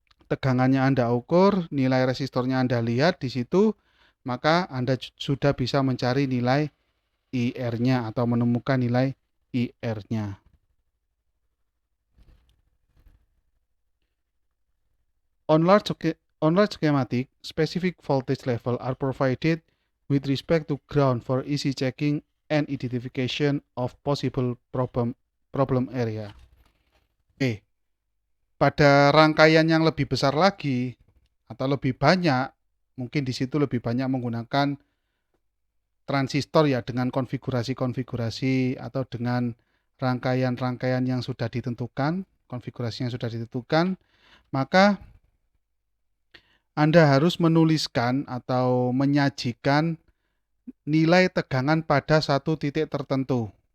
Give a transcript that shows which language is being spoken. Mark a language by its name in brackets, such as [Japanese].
[Indonesian] Tegangannya Anda ukur, nilai resistornya Anda lihat di situ, maka Anda sudah bisa mencari nilai IR-nya atau menemukan nilai IR-nya. [English] On large schematic, specific voltage level are provided with respect to ground for easy checking and identification of possible problem area. [Indonesian] Oke. Pada rangkaian yang lebih besar lagi atau lebih banyak, mungkin di situ lebih banyak menggunakan transistor ya, dengan konfigurasi-konfigurasi atau dengan rangkaian-rangkaian yang sudah ditentukan, konfigurasi yang sudah ditentukan, maka Anda harus menuliskan atau menyajikan nilai tegangan pada satu titik tertentu.